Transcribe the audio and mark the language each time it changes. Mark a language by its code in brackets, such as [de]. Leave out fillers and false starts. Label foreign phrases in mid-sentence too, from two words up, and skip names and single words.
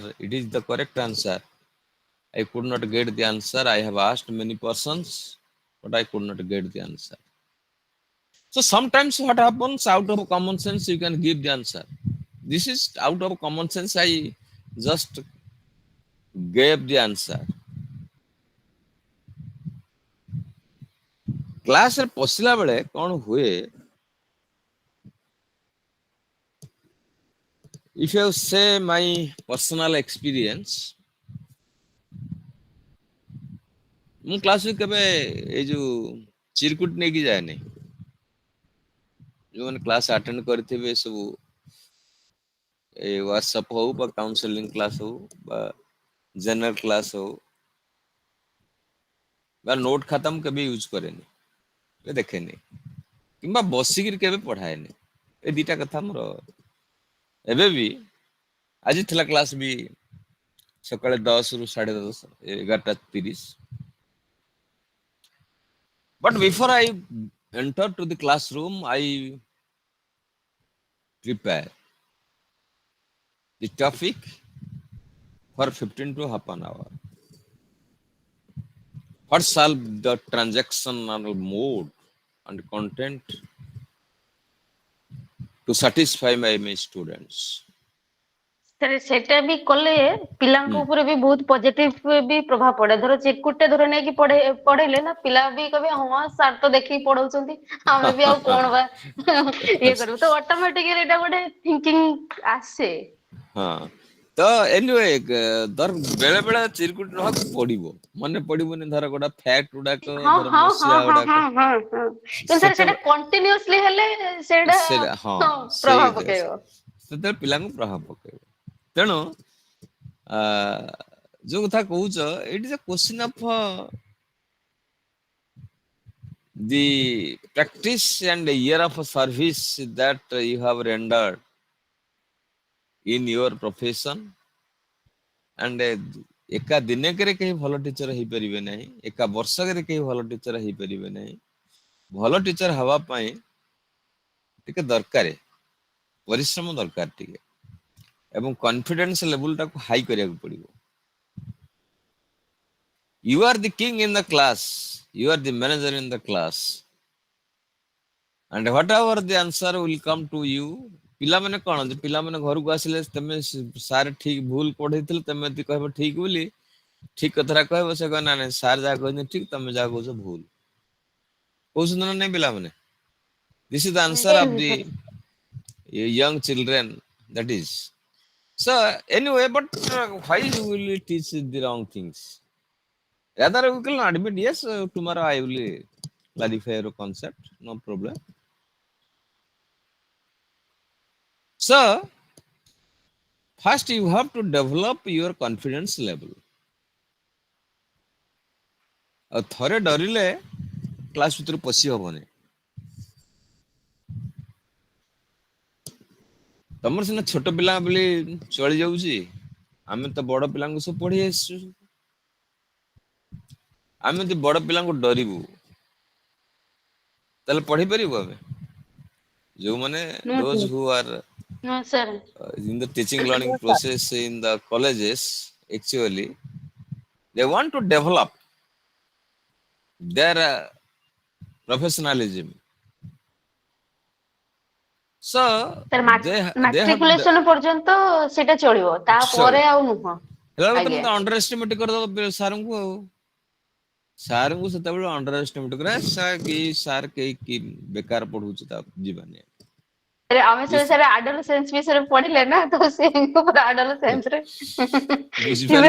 [en] It is the correct answer. I could not get the answer. I have asked many persons, but I could not get the answer. So sometimes what happens, out of common sense, you can give the answer. This is out of common sense. I just gave the answer. [or] କ୍ଲାସରେ ପଶିଲା ବେଳେ କ'ଣ ହୁଏ, [en] if you say my personal experience, [or] ମୁଁ କ୍ଲାସକୁ କେବେ ଏଇ ଯୋଉ ଚିରକୁଟ ନେଇକି ଯାଏନି। ଯୋଉମାନେ କ୍ଲାସ ଆଟେଣ୍ଡ କରିଥିବେ ସବୁ, ଏ ହ୍ୱାଟ୍ସଆପ ହଉ ବା [en] counselling class [or] ହଉ ବା [en] general class [or] ହଉ ବା ନୋଟ ଖାତା ମୁଁ କେବେ ୟୁଜ କରେନି, ଦେଖେନି। କିମ୍ବା ବସିକିରି କେବେ ପଢାଏନି। ଏ ଦିଟା କଥା ମୋର ଏବେ ବି ଆଜି ଥିଲା କ୍ଲାସ ବି ସକାଳେ 10 ରୁ 10:30 11:30 [en] but before I enter to the classroom I prepare the topic for 15 to half an hour. What shall the transactional mode and content to satisfy my students? [or] ସେଟା ବି କଲେ ପିଲାଙ୍କ Hmm. ଉପରେ ବି ବହୁତ ପଜିଟିଭ ବି ପ୍ରଭାବ ପଡେ। ଧର ଚିକୁଟେ ଧର ନେଇକି ପଢେଇଲେ ନା ପିଲା ବି କହିବେ ହଁ ସାର୍ ତ ଦେଖିକି ପଢଉଛନ୍ତି, ଆମେ ବି ଆଉ କଣ ବା ଇଏ କରିବୁ। ତ ଅଟୋମେଟିକାଲି ଏଇଟା ଗୋଟେ ଥିଙ୍କିଂ ଆସେ। ହଁ ତ ଏନିୱେ ବେଳେ ବେଳେ ଚିରକୁଟି ନେବାକୁ ପଡିବ, ମନେ ପଡିବନି ଧର ଗୋଟେ ଫ୍ୟାକ୍ଟ ଗୁଡାକ ହଁ ଧର ହଁ ହଁ ମସିହା ହଁ ଗୁଡାକ ହଁ ହଁ ହଁ କିନ୍ତୁ ସାର୍ ସେଇଟା କଣ୍ଟିନ୍ୟୁଅସଲି ହେଲେ ସେଇଟା ସେଇଟା ହଁ ସେଇ ପ୍ରଭାବ ପକେଇବ। ସେତେବେଳେ ପିଲାଙ୍କୁ ପ୍ରଭାବ ପକେଇବ। ତେଣୁ ଆ ଯୋଉ କଥା କହୁଛ ଏଇଠି ଯେ [en] question of the practice and year of service that you have rendered in your profession [or] and ଏକା ଦିନକରେ କେହି ଭଲ ଟିଚର ହେଇପାରିବେ ନାହିଁ, ଏକା ବର୍ଷକରେ କେହି ଭଲ ଟିଚର ହେଇପାରିବେ ନାହିଁ। ଭଲ ଟିଚର ହବା ପାଇଁ ଟିକେ ଦରକାର, ପରିଶ୍ରମ ଦରକାର ଟିକେ, ଏବଂ [en] confidence levelଟାକୁ [or] ହାଇ କରିବାକୁ ପଡିବ। [en] You are the king in the class, you are the manager in the class, and whatever the answer will come to you. [or] ପିଲାମାନେ କଣ ଯେ ପିଲାମାନେ ଘରକୁ ଆସିଲେ ତମେ ସାର୍ ଠିକ ଭୁଲ ପଢେଇଥିଲେ, ତମେ ଯଦି କହିବ ଠିକ ବୋଲି, ଠିକ କଥାଟା କହିବ, ସେ କହିବ ନା ନାଇଁ ସାର୍ ଯାହା କହିଛନ୍ତି ଠିକ, ତମେ ଯାହା କହୁଛ ଭୁଲ। କହୁଛନ୍ତି ନା ନାଇଁ ପିଲାମାନେ? [en] This is the answer of [or] ନିଶ୍ଚିତ [en] the [or] ସାର୍। [en] young children, that is. So anyway, but why you will teach the wrong things? Rather we can admit, yes, tomorrow I will clarify your concept, no problem. So first you have to develop your confidence level. [or] ଆଉ ଥରେ ଡରିଲେ କ୍ଲାସ ଭିତରୁ ପଶି ହବନି। ତମର ସିନା ଛୋଟ ପିଲା ବୋଲି ଚଳି ଯାଉଛି, ଆମେ ତ ବଡ ପିଲାଙ୍କୁ ସବୁ ପଢି ଆସିଛୁ। ଆମେ ଯଦି ବଡ ପିଲାଙ୍କୁ ଡରିବୁ ତାହେଲେ ପଢି ପାରିବୁ ଆମେ? [en] ଯୋଉମାନେ those who are [or] ହଁ ସାର୍। [en] in the teaching learning process in the colleges, actually they want to develop their professionalism. So [or] ସାର୍ [en] they have to [or] ମାଟ୍ରିକୁଲେସନ ପର୍ଯ୍ୟନ୍ତ ସେଇଟା ଚଳିବ, ତାପରେ ଆଉ ନୁହଁ। ହେଲା ତମେ ଆଜ୍ଞା। ତ [en] under estimate [or] କରିଦବ ସାରଙ୍କୁ, ଆଉ ସାରଙ୍କୁ ସେତେବେଳେ [en] under estimate [or] କରେ ସାର୍ କେହି ବେକାର ପଢଉଛି, ତା ଯିବାନି। ଆମେ ସବୁ ସାର୍ ଆଡୋଲେସେନ୍ସ ବିଷୟରେ ପଢିଲେ ନା, ତ ସେ ପୁରା ଆଡୋଲେସେନ୍ସରେ ଥିବେ